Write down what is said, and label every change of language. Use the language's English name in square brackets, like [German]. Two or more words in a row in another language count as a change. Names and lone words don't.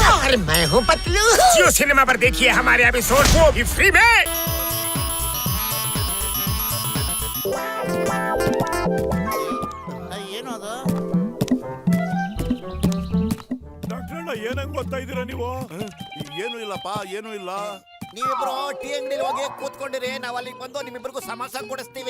[Hindi] अरे मैं हूँ पतलू। जियो सिनेमा पर देखिए हमारे एपिसोड को भी फ्री में। [Kannada] ಏನದು? ಡಾಕ್ಟರ್ ಏನಂಗ್ ಗೊತ್ತಾ ಇದೀರಾ ನೀವು? ಏನು ಇಲ್ಲಪ್ಪ, ಏನು ಇಲ್ಲ. ನೀವಿಬ್ರು ಟೀ ಅಂಗಡಿಲಿ ಹೋಗಿ ಕೂತ್ಕೊಂಡಿರಿ, ನಾವ್ ಅಲ್ಲಿಗೆ ಬಂದು ನಿಮ್ಮಿಬ್ರಿಗೂ ಸಮೋಸ ಕೊಡಿಸ್ತೀವಿ.